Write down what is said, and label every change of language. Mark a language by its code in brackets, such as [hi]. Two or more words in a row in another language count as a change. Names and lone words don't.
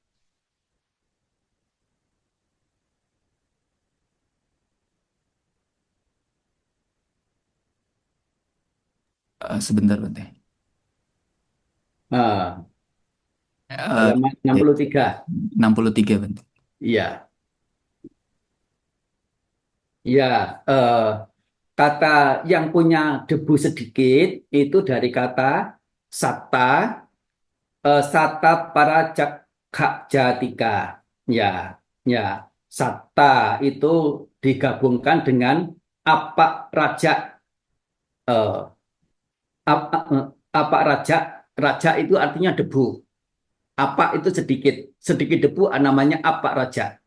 [id] Sebentar Bante. Halaman 63. 63 Bante. Iya. Ya, kata yang punya debu sedikit itu dari kata satta, [pi] satta parajaka jatika. [id] Ya, ya, satta itu digabungkan dengan apa raja, eh, apa raja, raja itu artinya debu. Apa itu sedikit, sedikit debu namanya apa raja.